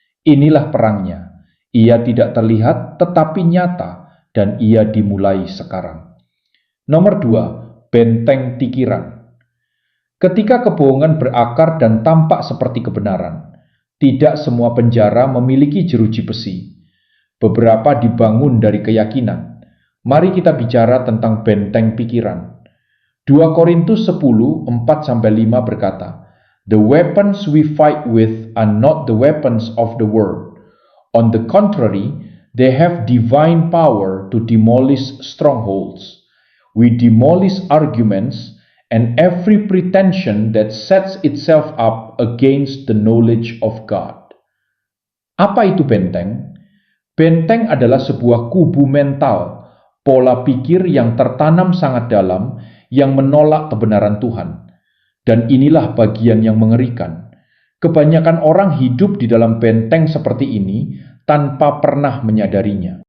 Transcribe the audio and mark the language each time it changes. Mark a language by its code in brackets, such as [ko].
[id] Inilah perangnya. Ia tidak terlihat tetapi nyata dan ia dimulai sekarang. Nomor 2, benteng pikiran. Ketika kebohongan berakar dan tampak seperti kebenaran, tidak semua penjara memiliki jeruji besi. Beberapa dibangun dari keyakinan. Mari kita bicara tentang benteng pikiran. 2 Korintus 10, 4-5 berkata, [en] "The weapons we fight with are not the weapons of the world. On the contrary, they have divine power to demolish strongholds. We demolish arguments and every pretension that sets itself up against the knowledge of God." [id] Apa itu benteng? Benteng adalah sebuah kubu mental, pola pikir yang tertanam sangat dalam, yang menolak kebenaran Tuhan. Dan inilah bagian yang mengerikan. Kebanyakan orang hidup di dalam benteng seperti ini tanpa pernah menyadarinya.